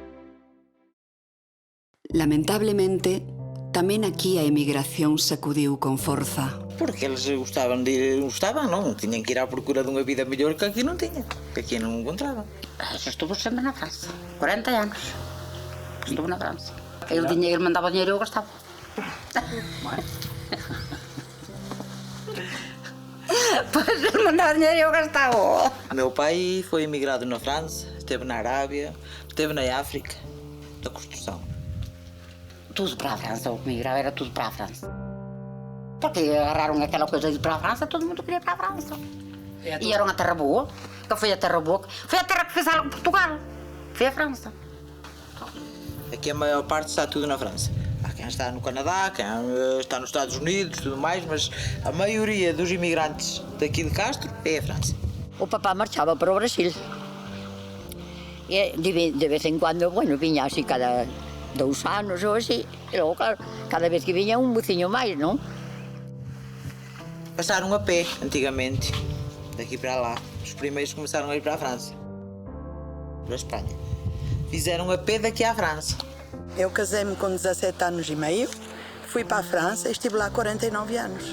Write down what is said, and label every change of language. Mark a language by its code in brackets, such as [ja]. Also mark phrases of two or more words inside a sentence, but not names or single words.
[gl] Lamentablemente, tamén aquí a emigración sacudiu con forza. Porque eles gostaban, non? Tiñan que ir á procura dunha vida mellor que aquí non tiñan, que aquí non encontraban. Estuvo sempre na França, 40 anos. Estuvo na França. El dinheiro, mandaba dinheiro e eu gastava. Pois ele mandava dinheiro e eu gastava. [pt] Meu pai foi emigrado na França, esteve na Arábia, esteve na África, da construção. Tudo para a França, o que migrava era tudo para a França. Porque agarraram aquela coisa de ir para a França, todo mundo queria ir para a França. E era uma terra boa, que foi a terra boa, foi a terra que fez algo Portugal, foi a França. Aqui a maior parte está tudo na França. Há quem está no Canadá, quem está nos Estados Unidos, tudo mais, mas a maioria dos imigrantes daqui de Castro é a França. [gl] O papá marchaba para o Brasil. [es] de vez en cuando, [gl] bueno, viña así cada 2 anos ou así, e logo, claro, cada vez que viña un buciño máis, non? [pt] Passaram a pé, antigamente, daqui para lá. Os primeiros começaram a ir para a França, para a Espanha. Fizeram a pé daqui à França. Eu casei-me com 17 anos e meio, fui para a França e estive lá 49 anos.